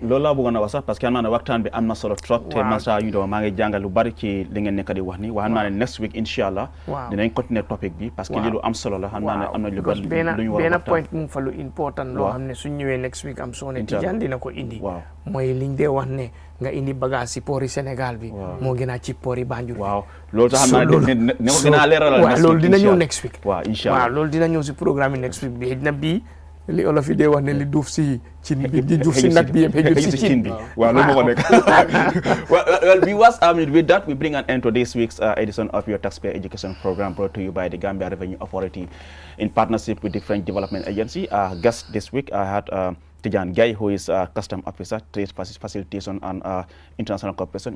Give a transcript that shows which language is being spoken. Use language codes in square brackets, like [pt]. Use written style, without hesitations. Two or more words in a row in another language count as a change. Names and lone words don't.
[wo] loolu laa bëggoon a wax sax [fr] parce que [wo] xam naa ne waxtaan bi am na solo trop te man saa ñu doon maa ngi jàngal lu bari ci li ngeen nekk di wax ni xam naa ne [en] next week [ar] إن شاء الله [wo] dinañ continuer topic bi [fr] parce que [wo] lii lu am solo la xam naa ne am na lu bari lu ñu war a benn point mu fa lu important loo xam ne suñ ñëwee [en] next week [wo] am soo ne Tijaan dina ko indi mooy liñ dee wax ne nga indi bagage si port yi Sénégal bi moo gën a ci port yi Banjul loolu sax xam naa ne ko gën a leeralal waaw loolu dina ñëw [en] next week [ar] waaw إن شاء الله [wo] loolu dina ñëw si programme yi [en] next week [wo] bi xëj na bii li olof yi dee wax ne li duuf si cin bi di duuf si nag bi yëpp xëjul si cin bi waaw loolu moo ko nekk [en] well viewers with that we bring an end to this week's edition of your taxpayer education program brought to you by the Gambia Revenue Authority in partnership with the French Development Agency. Our guest this week I had Tijan Guy, who is a custom officer, trade facilitation and international cooperation.